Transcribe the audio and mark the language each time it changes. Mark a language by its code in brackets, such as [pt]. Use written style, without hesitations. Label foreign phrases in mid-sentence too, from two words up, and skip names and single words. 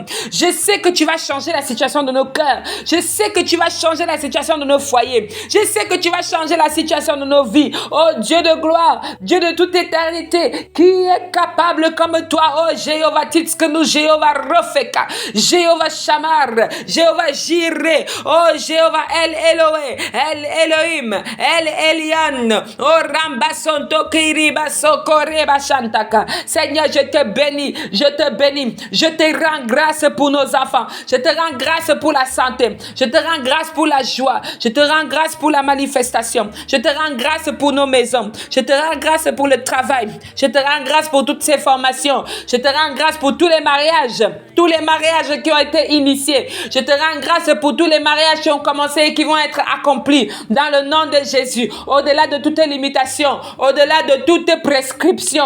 [fr] Je sais que tu vas changer la situation de nos cœurs. Je sais que tu vas changer la situation de nos foyers. Je sais que tu vas changer la situation de nos vies. Oh Dieu de gloire, Dieu de toute éternité, qui est capable comme toi, oh Jéhovah Titskenu, Jéhovah Rofeka, Jéhovah Shamar, Jéhovah Jireh, oh Jéhovah El Eloé, El Elohim, El Elian, oh Rambasonto Kiriba Sokoreba Shantaka. Seigneur, je te bénis, je te bénis, je te rends grâce pour nos enfants, je te rends grâce pour la santé, je te rends grâce pour la joie, je te rends grâce pour la manifestation, je te rends grâce pour nos maisons, je te rends grâce pour le travail, je te rends grâce pour toutes ces formations, je te rends grâce pour tous les mariages qui ont été initiés, je te rends grâce pour tous les mariages qui ont commencé et qui vont être accomplis dans le nom de Jésus, au-delà de toutes limitations, au-delà de toute prescription.